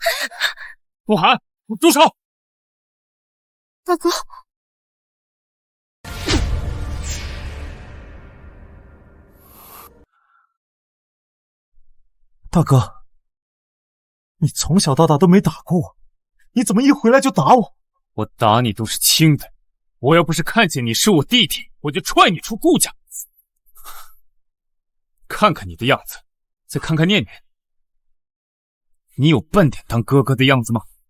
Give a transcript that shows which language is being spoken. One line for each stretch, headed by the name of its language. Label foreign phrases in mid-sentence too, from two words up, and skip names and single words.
Chinese: 不喊，住手！大哥。大哥，你從小到大都沒打過我，你怎麼一回來就打我？我打你都是輕的，我要不是看見你是我弟弟，我就踹你出顧家。看看你的樣子， 再看看念念，你有半点当哥哥的样子吗？